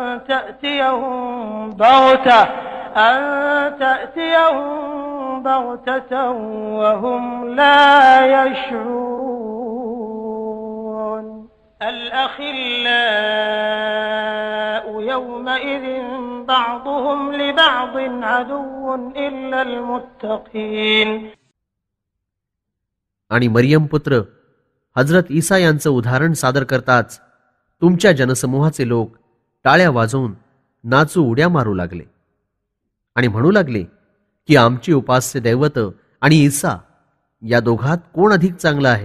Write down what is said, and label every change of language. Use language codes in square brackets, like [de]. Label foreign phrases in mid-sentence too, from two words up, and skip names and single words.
[ar] تأتيهم بغتة وهم لا يشعرون الأخلاء يومئذ بعضهم لبعض عدو إلا المتقين. [mr] आणि मरियम पुत्र हजरत ईसा यांचं उदाहरण सादर करताच तुमच्या जनसमूहाचे लोक टाळ्या वाजवून नाचू उड्या मारू लागले आणि म्हणू लागले की आमची उपास्य दैवत आणि ईसा या दोघात कोण अधिक चांगला आहे.